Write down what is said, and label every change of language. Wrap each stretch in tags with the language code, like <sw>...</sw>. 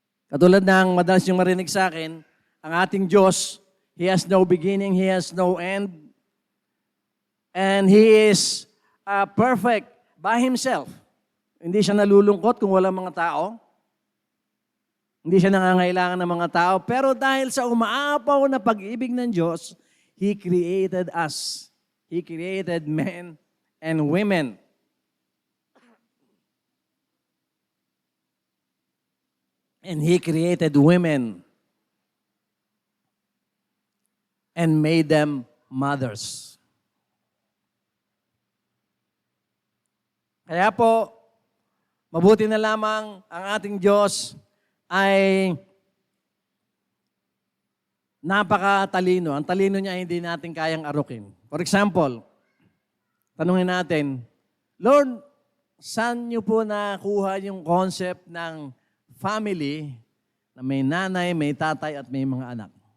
<tl>Katulad ng madalas yung marinig sa akin, ang ating Diyos,</tl> <en>He has no beginning, He has no end, and He is perfect by Himself.</en> <tl>Hindi siya nalulungkot kung walang mga tao. Hindi siya nangangailangan ng mga tao. Pero dahil sa umaapaw na pag-ibig ng Diyos,</tl> <en>He created us. He created men and women. And He created women and made them mothers.</en> <tl>Kaya po, mabuti na lamang ang ating Diyos ay napakatalino. Ang talino niya hindi natin kayang arukin.</tl> <en>For example,</en> <tl>tanungin natin, Lord, saan niyo po nakuha yung concept ng family na may nanay, may tatay, at may mga anak?</tl>